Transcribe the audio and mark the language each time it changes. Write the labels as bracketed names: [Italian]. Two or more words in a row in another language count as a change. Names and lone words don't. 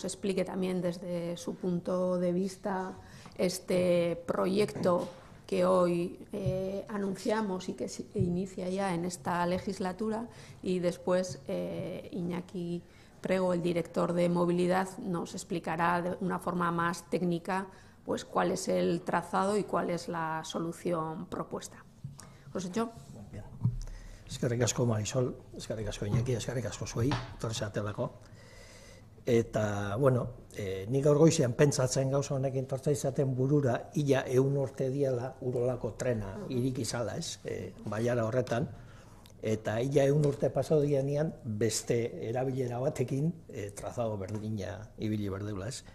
[Spanish] explique también desde su punto de vista este proyecto que hoy anunciamos y que se inicia ya en esta legislatura, y después Iñaki Prego, el director de movilidad, nos explicará de una forma más técnica pues cuál es el trazado y cuál es la solución propuesta. Josécho. Bien. [Basque] Eskerrik asko, Marisol, eskerrik asko Iñaki, eskerrik asko zuei, tortzeatelako. Eta, nik gaur goizean pentsatzen gauza honekin tortza izaten burura, ia 100 urte diela Urolako trena iriki zala, bailara horretan, eta ia 100 urte pasau dianean beste erabilera batekin trazado berdina ibili berdeula,